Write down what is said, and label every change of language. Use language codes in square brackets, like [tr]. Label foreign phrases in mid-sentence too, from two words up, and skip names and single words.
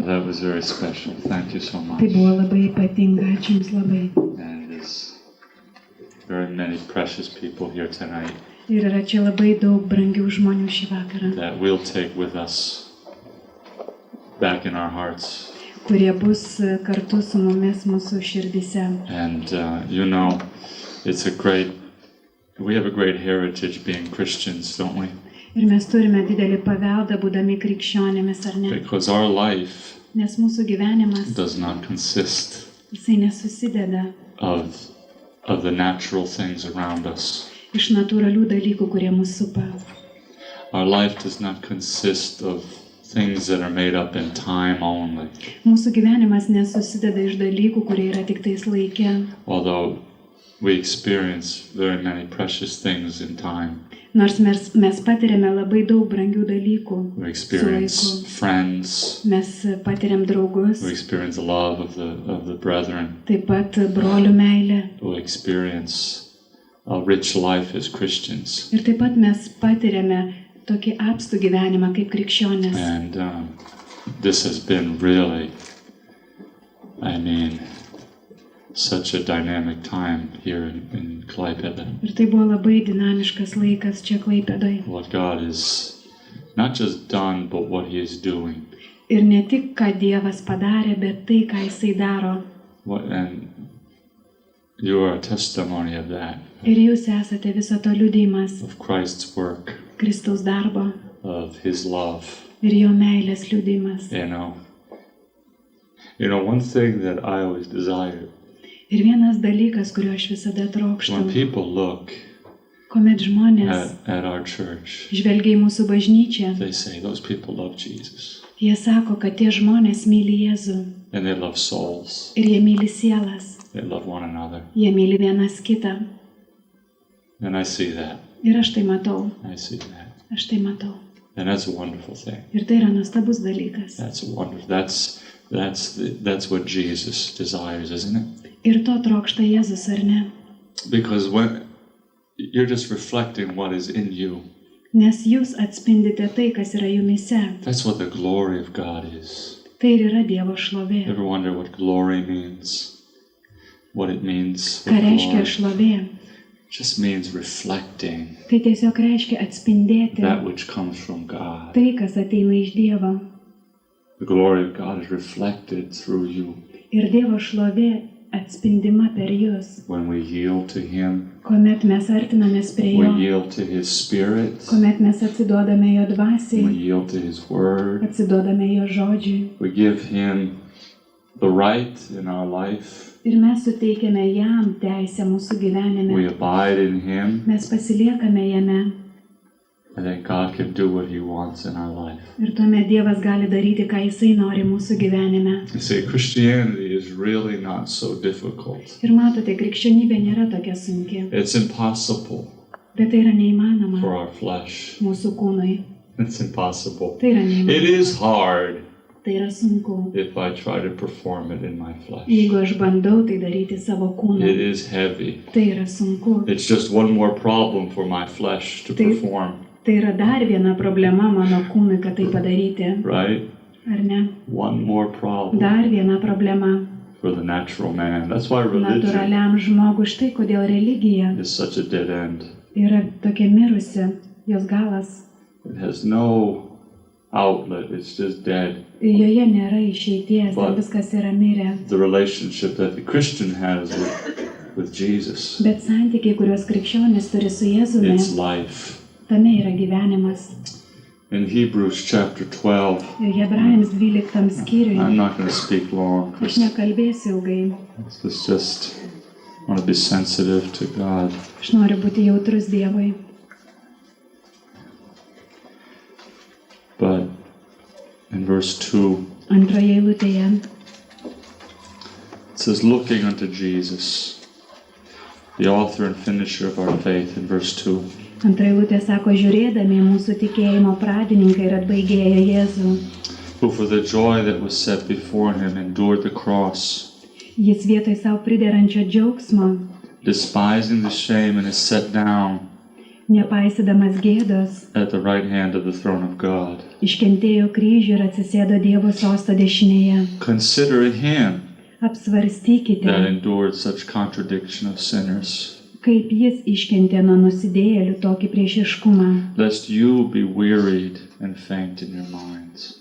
[en] that was very special. Thank you so much. [lt] Tai buvo labai ypatinga, ačiū Jums labai. [en] And there's very many precious people here tonight [lt] Ir yra čia labai daug brangių žmonių šį vakarą, [en] that we'll take with us back in our hearts. [lt] kurie bus kartu su mumis mūsų širdyse. [en] And we have a great heritage being Christians, don't we? [lt] Ir mes turime didelį paveldą, būdami krikščionėmis, ar ne? [en] Because our life [lt] Nes mūsų gyvenimas, [en] does not consist [lt] jisai nesusideda [en] of the natural things around us. [lt] iš natūralių dalykų, kurie mus supa. [en] Our life does not consist of things that are made up in time only. [lt] Mūsų gyvenimas nesusideda iš dalykų, kurie yra tik tais laike. [en] Although we experience very many precious things in time. [lt] Nors mes patiriame labai daug brangių dalykų [en] We [lt] su [en] experience [lt] laiku. [en] friends. [lt] Mes patiriam draugus, [en] We experience the love of the brethren. [lt] taip pat brolių meilę. [en] We experience a rich life as Christians. [lt] Ir taip pat mes patiriame tokį apstų gyvenimą kaip krikščionės. [en] And this has been really, such a dynamic time here in Klaipėda. [lt] Ir tai buvo labai dinamiškas laikas čia Klaipėdoje. [en] What God is not just done, but what He is doing. [lt] Ir ne tik, ką Dievas padarė, bet tai, ką Jisai daro. [en] And you are a testimony of that. [lt] Ir jūs esate viso to liudijimas [en] Of Christ's work, [lt] Kristaus darbo [en] of His love. [lt] ir jo meilės liudijimas. [en] You know, one thing that I always desire, [lt] Ir vienas dalykas, kurio aš visada trokštu, [en] when people look [lt] kuomet žmonės [en] at our church, [lt] žvelgia į mūsų bažnyčią, [en] they say, those people love Jesus. [lt] jie sako, kad tie žmonės myli Jėzų [en] And they love souls. [lt] ir jie myli sielas, [en] They love one another. [lt] jie myli vienas kitą. [en] And I see that. [lt] Ir aš tai matau, [en] I see that. [lt] aš tai matau. [en] And that's a wonderful thing. [lt] Ir tai yra nuostabus dalykas. [en] That's wonderful. That's what Jesus desires, isn't it? [lt] Ir to trokšta Jėzus, ar ne? [en] Because when you're just reflecting what is in you. [lt] Nes jūs atspindite tai, kas yra jumise. [en] That's what the glory of God is. [lt] Tai ir yra Dievo šlovė. [en] Ever wonder what glory means? What it means? [lt] Ką reiškia šlovė? [en] It just means reflecting [lt] Tai tiesiog reiškia atspindėti [en] that which comes from God. [lt] tai, kas ateina iš Dievo. [en] The glory of God is reflected through you [lt] Ir Dievo šlovė atspindima per jūs. [en] when we yield to Him, [lt] Kuomet mes artinamės prie [en] we [lt] jo, [en] yield to His Spirit, [lt] kuomet mes atsiduodame jo [en] we [lt] dvasiai, [en] yield to His Word, [lt] atsiduodame jo žodžiui. [en] we give Him the right in our life, [lt] Ir mes suteikiame jam teisę mūsų [en] we [lt] gyvenime. [en] abide in Him, [lt] Mes pasiliekame jame. [en] and then God can do what He wants in our life. [lt] Ir tuomet Dievas gali daryti, ką Jisai nori mūsų gyvenime. [en] You see, Christianity is really not so difficult. [lt] Ir matote, krikščionybė nėra tokia sunki. [en] It's impossible [lt] Bet tai yra neįmanoma [en] for our flesh. [lt] mūsų kūnui. [en] It's impossible. [lt] Tai yra [en] It [lt] neįmanoma. [en] is hard [lt] Tai yra sunku. [en] if I try to perform it in my flesh. [lt] Jeigu aš bandau tai daryti savo [en] It [lt] kūnu, [en] is heavy. [lt] tai yra sunku. [en] It's just one more problem for my flesh to perform, [lt] Tai yra dar viena problema mano kūnui, kad tai padaryti. [en] right? [lt] Ar ne? [en] One more problem [lt] Dar viena problema [en] for the natural man. That's why religion [lt] natūraliam žmogui. Štai kodėl religija [en] is such a dead end. [lt] yra tokia mirusi, jos galas. [en] It has no outlet. It's just dead. [lt] Joje nėra išeities, ten viskas yra mirę. [en] The relationship that the Christian has with Jesus, [lt] Bet santykiai, kuriuos krikščionis turi su Jėzumi, [en] it's life. [lt] tame yra gyvenimas. [en] In Hebrews chapter 12, [lt] Ir Hebrajams 12 skyriui, [en] I'm not going to speak long. [lt] aš nekalbėsiu ilgai, [en] It's just want to be sensitive to God. [lt] aš noriu būti jautrus Dievui. [en] But in verse 2, [lt] Antroje eilutėje [en] it says, looking unto Jesus, the author and finisher of our faith, in verse 2. [lt] Antra eilutė sako, žiūrėdami į mūsų tikėjimo pradininką ir atbaigėją Jėzų. [en] Who for the joy that was set before him endured the cross, [lt] Jis vietoj savo priderančio džiaugsmo, [en] despising the shame, and is set down [lt] Nepaisydamas gėdos, [en] at the right hand of the throne of God. [lt] iškentėjo kryžių ir atsisėdo Dievo sosto dešinėje. [en] Consider him [lt] Apsvarstykite, [en] that endured such contradiction of sinners, [lt] kaip jis iškentė nuo nusidėjėlių tokį priešiškumą, [en] lest you be wearied and faint in your minds.